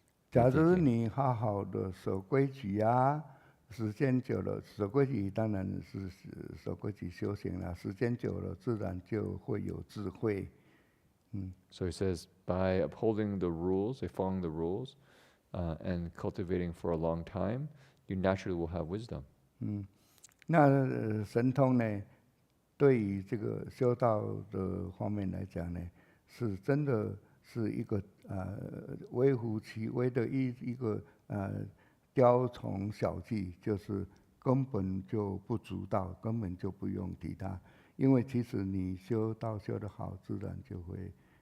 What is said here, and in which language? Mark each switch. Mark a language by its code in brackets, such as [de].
[zh] 假如你好好的守规矩啊，时间久了，守规矩当然是守规矩修行了。时间久了，自然就会有智慧。 [en] So he says, by upholding the rules, by following the rules, and cultivating for a long time, you naturally will have wisdom. [zh] 那神通呢，对于这个修道的方面来讲呢，是真的是一个微乎其微的一个雕虫小技，就是根本就不足道，根本就不用提它，因为其实你修道修得好，自然就会